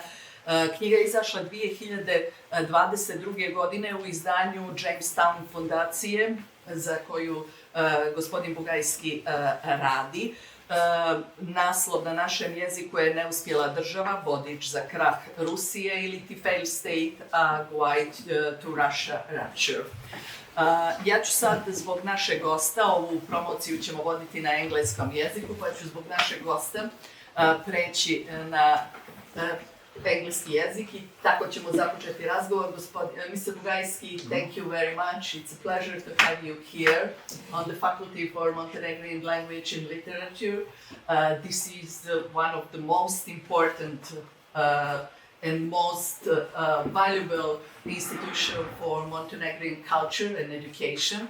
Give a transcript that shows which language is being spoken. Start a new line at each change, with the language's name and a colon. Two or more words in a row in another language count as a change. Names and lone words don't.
Serbian: Knjiga je izašla 2022. godine u izdanju Jamestown fondacije za koju gospodin Bugajski radi. Naslov na našem jeziku je Neuspjela država, vodič za krah Rusije ili ti fail state, a guide to Russia, Rupture. Ja ću sad zbog našeg gosta, ovu promociju ćemo voditi na engleskom jeziku, pa ću zbog našeg gosta preći na engleski jezik i tako ćemo započeti razgovor.
English: Mr. Bugajski, thank you very much. It's a pleasure to have you here on the Faculty for Montenegrin Language and Literature. This is one of the most important and most valuable institution for Montenegrin culture and education.